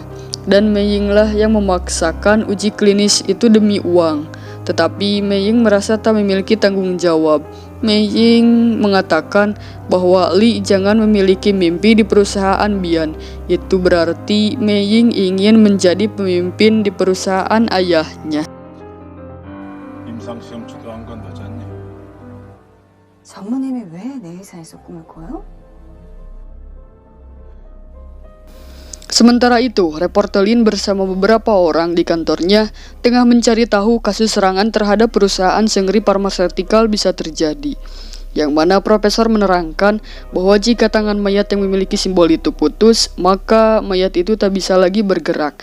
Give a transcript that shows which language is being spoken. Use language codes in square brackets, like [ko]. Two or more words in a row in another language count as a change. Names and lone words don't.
[id] Dan Mei Ying lah yang memaksakan uji klinis itu demi uang. Tetapi Mei Ying merasa tak memiliki tanggung jawab. Mei Ying mengatakan bahwa Lee jangan memiliki mimpi di perusahaan Bian. Itu berarti Mei Ying ingin menjadi pemimpin di perusahaan ayahnya. [ko] 임상시험 주도한 건 너지 않니? 장모님이 왜 내 회사에서 꿈을 꿔요? [id] Sementara itu, reporter Lin bersama beberapa orang di kantornya tengah mencari tahu kasus serangan terhadap perusahaan Sengri Pharmaceutical bisa terjadi. Yang mana profesor menerangkan bahwa jika tangan mayat yang memiliki simbol itu putus, maka mayat itu tak bisa lagi bergerak.